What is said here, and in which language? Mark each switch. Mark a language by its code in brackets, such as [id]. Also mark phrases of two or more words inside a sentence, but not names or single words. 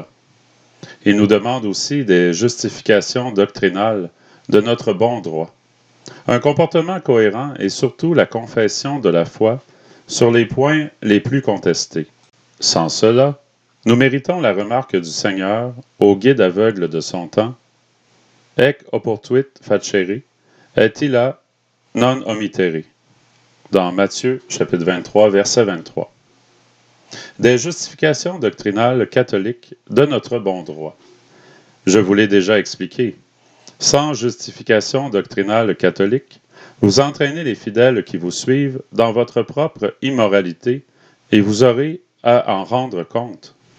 [fr] Ils nous demandent aussi des justifications doctrinales de notre bon droit, un comportement cohérent et surtout la confession de la foi sur les points les plus contestés. Sans cela, nous méritons la remarque du Seigneur au guide aveugle de son temps, [la] Ec oportuit facere, et illa non omittere, [fr] dans Matthieu, chapitre 23, verset 23. Des justifications doctrinales catholiques de notre bon droit. Je vous l'ai déjà expliqué. Sans justification doctrinale catholique, vous entraînez les fidèles qui vous suivent dans votre propre immoralité et vous aurez à en rendre compte.